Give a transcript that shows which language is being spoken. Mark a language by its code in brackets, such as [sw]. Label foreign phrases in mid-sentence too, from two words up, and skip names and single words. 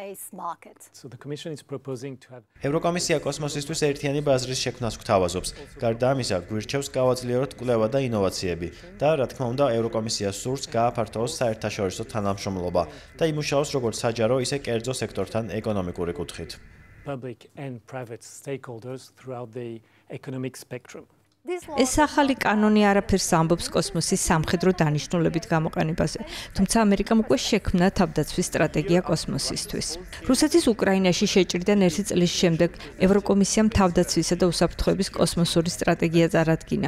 [ka] ევროკომისია კოსმოსისთვის ერთიანი ბაზრის შექმნას გვთავაზობს. გარდა ამისა, გვირჩევს გავაძლიეროთ კვლევა და ინოვაციები და, რა თქმა უნდა, ევროკომისია სურს გააფართოოს საერთაშორისო თანამშრომლობა და იმუშაოს როგორც საჯარო, ისე კერძო სექტორთან ეკონომიკური კუთხით. [en] Public and private stakeholders throughout the economic spectrum. [ka] ეს ახალი კანონი არაფერს ამბობს კოსმოსის სამხედრო დანიშნულებით გამოყენებაზე, თუმცა ამერიკამ უკვე შექმნა თავდაცვის სტრატეგია კოსმოსისთვის. რუსეთის უკრაინაში შეჭრიდან 1 წლის შემდეგ ევროკომისიამ თავდაცვისა და უსაფრთხოების კოსმოსური სტრატეგია წარადგინა.